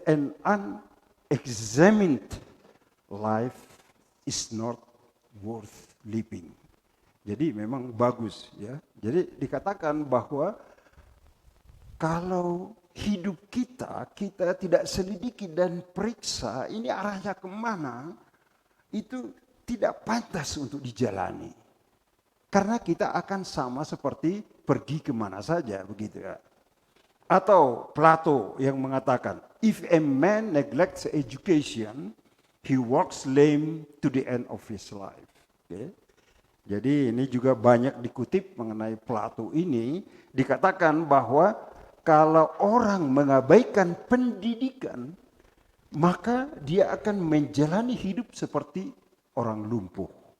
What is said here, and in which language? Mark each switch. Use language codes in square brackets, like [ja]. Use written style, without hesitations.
[en] an unexamined life is not worth living. [id] Jadi memang bagus ya. Jadi dikatakan bahwa kalau hidup kita tidak selidiki dan periksa ini arahnya kemana, itu tidak pantas untuk dijalani. Karena kita akan sama seperti pergi kemana saja begitu ya. Atau Plato yang mengatakan, [en] if a man neglects education, he walks lame to the end of his life. Okay. [id] Jadi ini juga banyak dikutip mengenai Plato ini, dikatakan bahwa kalau orang mengabaikan pendidikan, maka dia akan menjalani hidup seperti orang lumpuh.